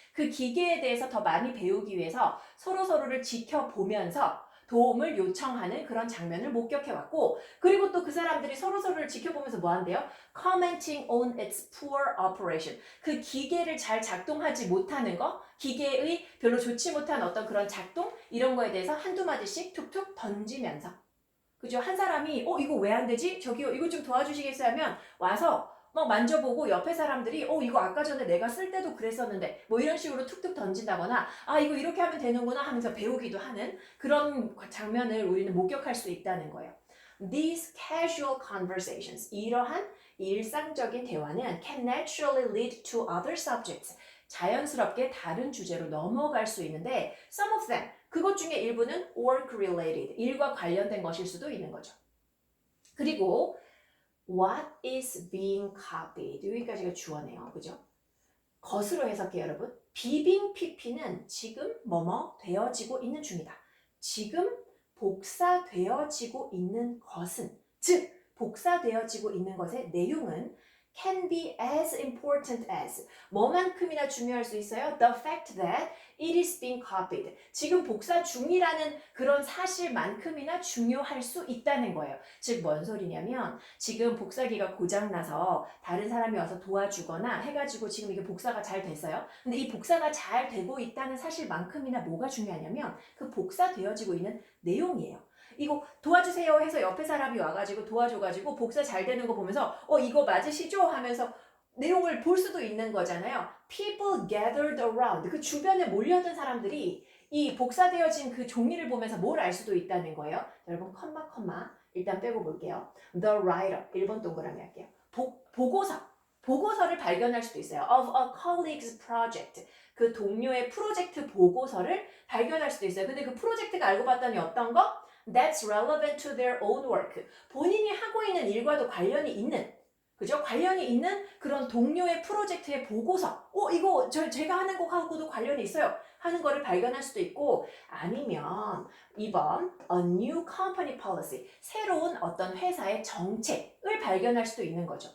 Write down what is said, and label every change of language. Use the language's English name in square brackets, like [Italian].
[Korean] 그 기계에 대해서 더 많이 배우기 위해서 서로를 지켜보면서 도움을 요청하는 그런 장면을 목격해왔고, 그리고 또 그 사람들이 서로를 지켜보면서 뭐 한대요? [English] Commenting on its poor operation. [Korean] 그 기계를 잘 작동하지 못하는 거, 기계의 별로 좋지 못한 어떤 그런 작동, 이런 거에 대해서 한두 마디씩 툭툭 던지면서. 그죠? 한 사람이 이거 왜 안 되지? 저기요 이거 좀 도와주시겠어요? 하면 와서 막 만져보고 옆에 사람들이 이거 아까 전에 내가 쓸 때도 그랬었는데 뭐 이런 식으로 툭툭 던진다거나 이거 이렇게 하면 되는구나 하면서 배우기도 하는 그런 장면을 우리는 목격할 수 있다는 거예요. [English] These casual conversations, [Korean] 이러한 일상적인 대화는 [English] can naturally lead to other subjects. [Korean] 자연스럽게 다른 주제로 넘어갈 수 있는데 [English] some of them, [Korean] 그것 중에 일부는 [English] work related, [Korean] 일과 관련된 것일 수도 있는 거죠. 그리고 [English] what is being copied, [Korean] 여기까지가 주어네요. 그죠? 것으로 해석해요, 여러분. 비빙 PP는 지금 뭐뭐 되어지고 있는 중이다. 지금 복사되어지고 있는 것은, 즉 복사되어지고 있는 것의 내용은 [English] can be as important as, [Korean] 뭐만큼이나 중요할 수 있어요? [English] The fact that it is being copied. [Korean] 지금 복사 중이라는 그런 사실만큼이나 중요할 수 있다는 거예요. 즉 뭔 소리냐면 지금 복사기가 고장나서 다른 사람이 와서 도와주거나 해가지고 지금 이게 복사가 잘 됐어요. 근데 이 복사가 잘 되고 있다는 사실만큼이나 뭐가 중요하냐면 그 복사되어지고 있는 내용이에요. 이거 도와주세요 해서 옆에 사람이 와가지고 도와줘가지고 복사 잘 되는 거 보면서 이거 맞으시죠? 하면서 내용을 볼 수도 있는 거잖아요. [English] People gathered around. [Korean] 그 주변에 몰려든 사람들이 이 복사되어진 그 종이를 보면서 뭘 알 수도 있다는 거예요. 여러분 컴마 일단 빼고 볼게요. [English] The writer [Korean] 1번 동그라미 할게요. 보고서를 발견할 수도 있어요. [English] Of a colleague's project. [Korean] 그 동료의 프로젝트 보고서를 발견할 수도 있어요. 근데 그 프로젝트가 알고 봤더니 어떤 거? [English] That's relevant to their own work. [Korean] 본인이 하고 있는 일과도 관련이 있는, 그죠? 관련이 있는 그런 동료의 프로젝트의 보고서. 이거 제가 하는 거하고도 관련이 있어요. 하는 거를 발견할 수도 있고, 아니면 2번 [English] a new company policy. [Korean] 새로운 어떤 회사의 정책을 발견할 수도 있는 거죠.